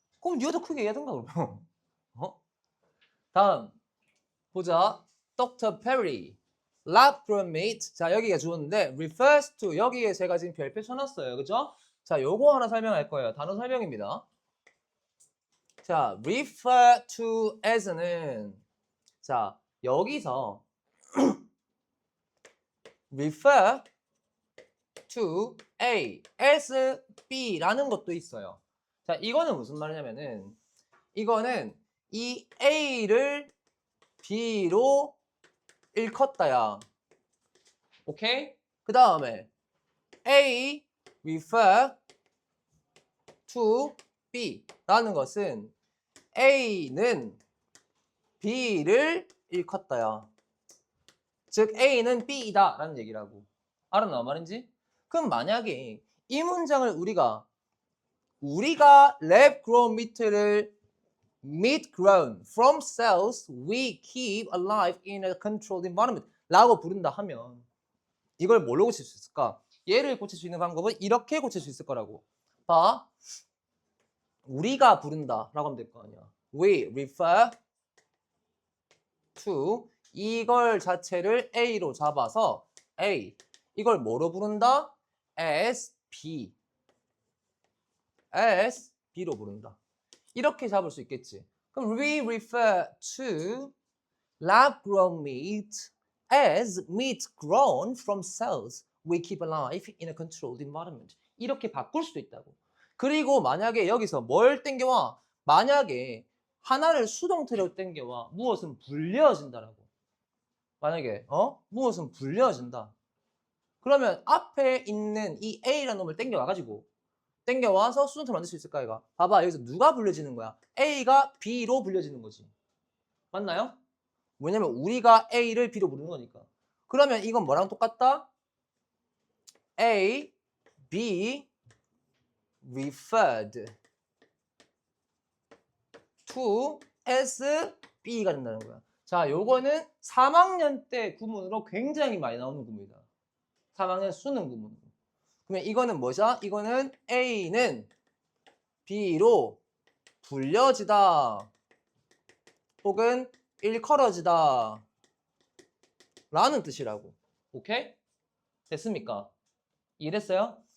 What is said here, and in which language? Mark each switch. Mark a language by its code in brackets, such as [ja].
[ko] 그럼 네가 더 크게 얘기하던가 그러면. 다음 보자. [en] Dr. Perry lab bromate. [ko] 자 여기가 주었는데 refers to 여기에 제가 지금 별표 쳐놨어요. 그죠? 자 요거 하나 설명할 거예요. 단어 설명입니다. 자 refer to as는 자 여기서 refer to A as B라는 것도 있어요. 자 이거는 무슨 말이냐면은 이거는 이 A를 B로 일컫다야. 오케이? 그 다음에 A refer to B라는 것은 A는 B를 일컫다야. 즉 A는 B이다 라는 얘기라고. 알았나 말인지? 그럼 만약에 이 문장을 우리가 lab grown meat를 [en] meat grown from cells we keep alive in a controlled environment [ko] 라고 부른다 하면 이걸 뭘로 고칠 수 있을까? 얘를 고칠 수 있는 방법은 이렇게 고칠 수 있을 거라고. 봐. 우리가 부른다 라고 하면 될 거 아니야. [en] We refer to [ko] 이걸 자체를 A로 잡아서 A 이걸 뭐로 부른다? [en] as B as B [ko] 로 부른다. 이렇게 잡을 수 있겠지. [en] 그럼 we refer to lab grown meat as meat grown from cells we keep alive in a controlled environment. [ko] 이렇게 바꿀 수도 있다고. 그리고 만약에 여기서 뭘 땡겨와? 만약에 하나를 수동태로 땡겨와 무엇은 불려진다라고. 만약에 무엇은 불려진다. 그러면 앞에 있는 이 A라는 놈을 땡겨와가지고 땡겨와서 수동태를 만들 수 있을까 이가? 봐봐 여기서 누가 불려지는 거야? A가 B로 불려지는 거지. 맞나요? 왜냐면 우리가 A를 B로 부르는 거니까. 그러면 이건 뭐랑 똑같다? [en] A, B referred to as B [ko] 가 된다는 거야. 자, 요거는 3학년 때 구문으로 굉장히 많이 나오는 구문이다. 3학년 수능 구문. 그러면 이거는 뭐죠? 이거는 A는 B로 불려지다 혹은 일컬어지다 라는 뜻이라고. 오케이? 됐습니까? 이해됐어요?